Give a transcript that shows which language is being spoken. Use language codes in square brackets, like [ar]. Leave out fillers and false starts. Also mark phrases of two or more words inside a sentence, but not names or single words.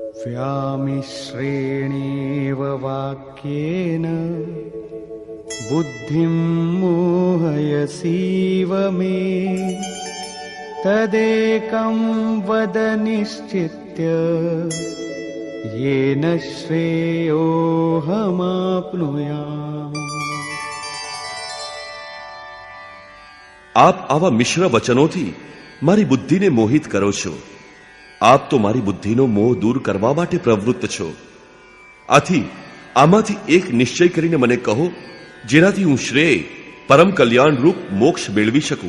[sa] व्यामिश्रेणेव वाक्येन बुद्धिं मोहयसीव मे तदेकं वद निश्चित्य येन श्रेयोऽहमाप्नुयाम्। [gu] આપ આવા મિશ્ર વચનોથી મારી બુદ્ધિને મોહિત કરો છો. આપ તો મારી બુદ્ધિનો મોહ દૂર કરવા માટે પ્રવૃત્ત છો. આથી આમાંથી એક નિશ્ચય કરીને મને કહો, જેનાથી હું શ્રેય પરમ કલ્યાણ રૂપ મોક્ષ મેળવી શકું.